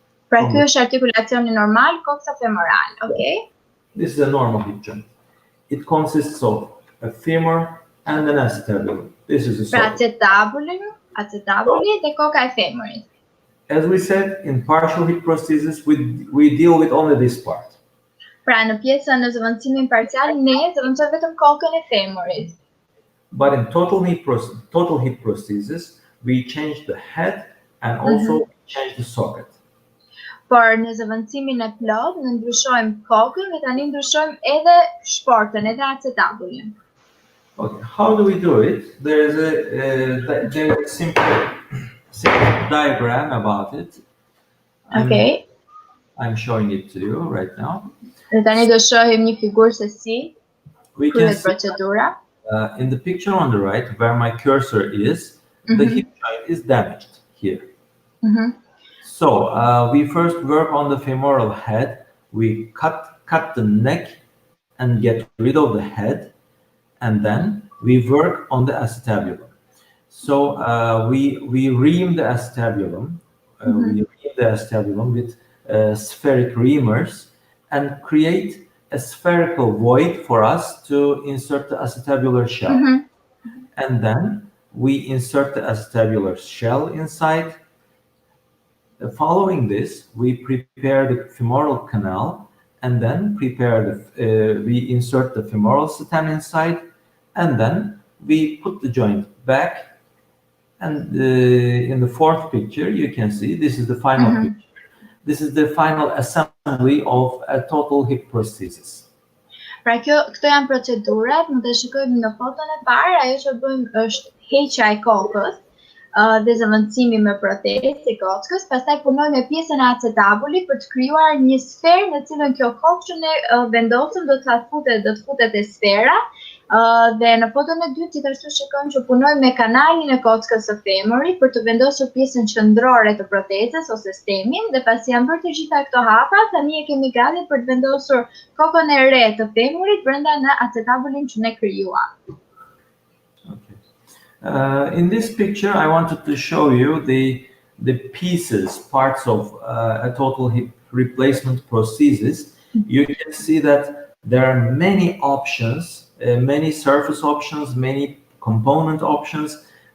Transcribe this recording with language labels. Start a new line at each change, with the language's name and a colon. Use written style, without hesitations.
Albanian: Pra ky është artikulacioni normal koksofemoral, okay?
English: This is a normal hip joint. It consists of a femur and an acetabulum. This is a socket.
Albanian: Acetabulum, acetabuli dhe koka e femurit.
English: As we said, in partial hip prosthesis, we deal with only this part.
Albanian: Pra në pjesën në zëvendësimin parcial ne zëvendësojmë vetëm kokën e femurit.
English: But in total hip prosthesis, we change the head and also change the socket.
Albanian: Por në zëvendësimin e plot ne ndryshojmë kokën dhe tani ndryshojmë edhe shportën, edhe acetabulin.
English: Okay, how do we do it? There is a simple diagram about it. Okay. I'm showing it to you right now.
Albanian: Dhe tani do shohim një figurë se si
English: We can
Albanian: kryhet
English: see
Albanian: procedura.
English: in the picture on the right, where my cursor is, the hip joint is damaged here. So we first work on the femoral head. We cut the neck and get rid of the head, and then we work on the acetabulum. So we ream the acetabulum. We ream the acetabulum with spheric reamers and create a spherical void for us to insert the acetabular shell. And then we insert the acetabular shell inside. Following this, we prepare the femoral canal and then we insert the femoral stem inside, and then we put the joint back. And in the fourth picture, you can see this is the final picture. This is the final assembly of a total hip prosthesis.
Albanian: Pra këto janë procedurat, mund të shikojmë në foton e parë, ajo që bëjmë është heqja e kokës dhe zëvendësimi me protezë të kockës, pastaj punojmë me pjesën e acetabulit për të krijuar një sferë në cilën kjo kokë që ne vendosëm do të futet e sfera. Dhe në foton e dytë gjithashtu shikojmë që punojmë me kanalin e kockës së femurit për të vendosur pjesën qendrore të protezës ose stemin, dhe pasi janë bërë të gjitha këto hapa, tani e kemi gati për të vendosur kokën e re të femurit brenda në acetabulin që ne krijuam.
English: In this picture, I wanted to show you the parts of a total hip replacement prosthesis. You can see that there are many options, many surface options, many component options.